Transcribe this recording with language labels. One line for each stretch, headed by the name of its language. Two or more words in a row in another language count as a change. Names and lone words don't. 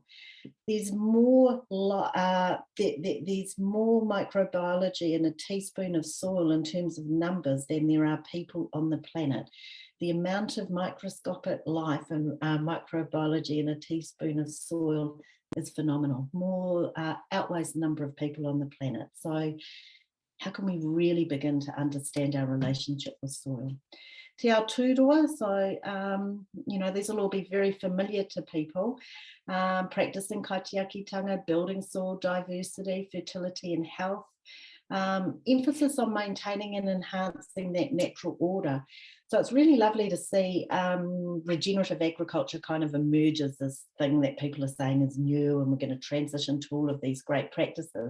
English: There's more there's more microbiology in a teaspoon of soil in terms of numbers than there are people on the planet. The amount of microscopic life and microbiology in a teaspoon of soil is phenomenal. More outweighs the number of people on the planet. So how can we really begin to understand our relationship with soil?
Māori: Te ao tūroa,
English: so, you know, these will all be very familiar to people. Practicing kaitiakitanga, building soil diversity, fertility and health. Emphasis on maintaining and enhancing that natural order. So it's really lovely to see regenerative agriculture kind of emerge as this thing that people are saying is new, and we're going to transition to all of these great practices.